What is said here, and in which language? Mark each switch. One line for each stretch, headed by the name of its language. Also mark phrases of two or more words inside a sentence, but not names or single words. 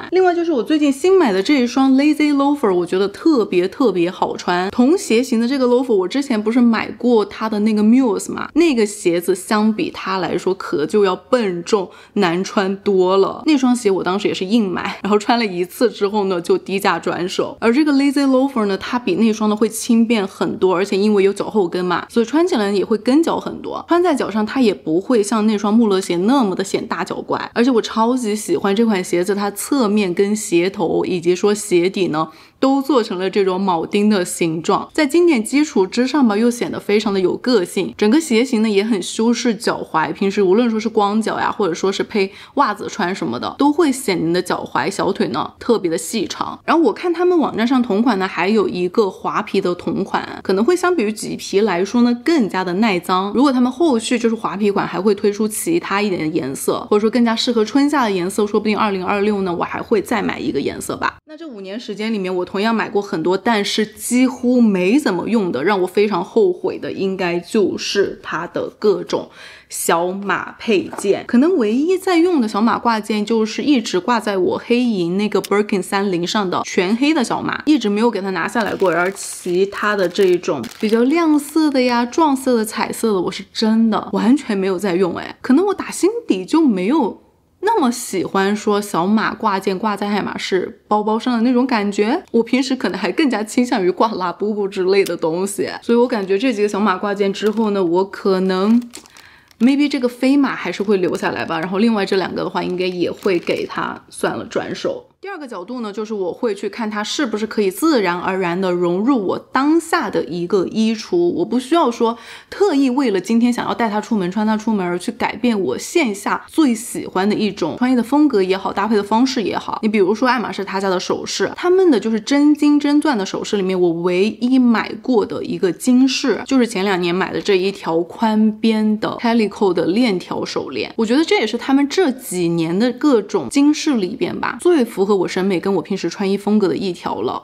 Chinese: 另外就是我最近新買的這一雙 Lazy Loafer， 我覺得特別好穿，同鞋型的這個 loafer我之前不是買過它的那個 Muse 嘛，那個鞋子相比它來說可就要笨重難穿多了，那双鞋我当时也是硬買，然後穿了1次之後呢就低價轉手。而這個 Lazy Loafer 呢，它比那雙呢會輕便很多，而且因為有腳後跟嘛，所以穿起來也會跟腳很多，穿在腳上它也不會像那双穆勒鞋那麼的顯大腳怪。而且我超級喜歡這款鞋子，它側面跟鞋頭以及說鞋底呢都做成了這種鉚釘的形狀，在經典基礎之上吧，又顯得非常的有個性。整個鞋型呢也很修飾腳踝，平時無論說是光腳呀，或者說是配襪子穿什麼的，都會顯你的腳踝小腿呢特別的細長。然後我看他們網站上同款呢還有一個滑皮的同款，可能會相比於麂皮來說呢更加的耐髒。如果他們後續就是滑皮款還會推出其他一點的顏色，或者說更加適合春夏的顏色，說不定2026呢我還會再買一個顏色吧。那這5年時間裡面我同樣買過很多，但是幾乎沒怎麼用的， 讓我非常後悔的应該就是它的各種小馬配件。可能唯一在用的小馬挂件就是一直挂在我黑银那個 Birkin 30上的全黑的小馬，一直没有給它拿下來過。而其他的這種比較亮色的呀、撞色的、彩色的，我是真的完全沒有在用。可能我打心底就沒有那麼喜歡說小馬掛件掛在愛馬仕包包上的那種感覺，我平时可能還更加傾向於掛拉布布之類的東西。所以我感覺這幾個小馬掛件之後呢，我可能maybe 這個飛馬還是會留下來吧，然後另外這兩個的話應該也會給它算了轉手。第二個角度呢，就是我會去看它是不是可以自然而然的融入我当下的一個衣櫥，我不需要說特意為了今天想要帶它出門穿它出門而去改變我線下最喜歡的一種穿衣的風格也好，搭配的方式也好。你比如說愛馬仕他家的首飾，他們的就是真金真鑽的首飾裡面，我唯一買過的一個金飾就是前2年買的這一條寬邊的 Calico 的鏈條手鏈。我覺得這也是他們這幾年的各種金飾裡邊吧，最符合我審美跟我平時穿衣風格的一條了。